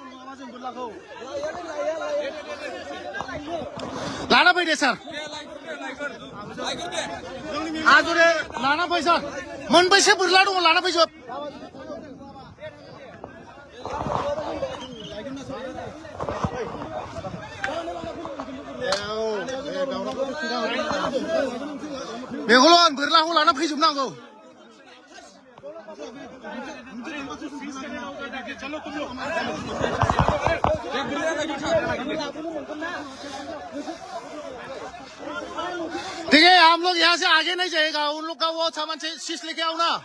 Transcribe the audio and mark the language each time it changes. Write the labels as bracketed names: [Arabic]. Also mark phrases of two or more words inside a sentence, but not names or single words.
[Bodo] लाना फै दे सार आजरे लाना फै सार मोनबैसे बोरला दङ लाना फैजोब बेखौल' बोरलाखौ लाना फैजोबनांगौ [Hindi] देखिए हम लोग यहाँ से आगे नहीं जाएगा उन लोग का वो सामान से शीश लेके आओ ना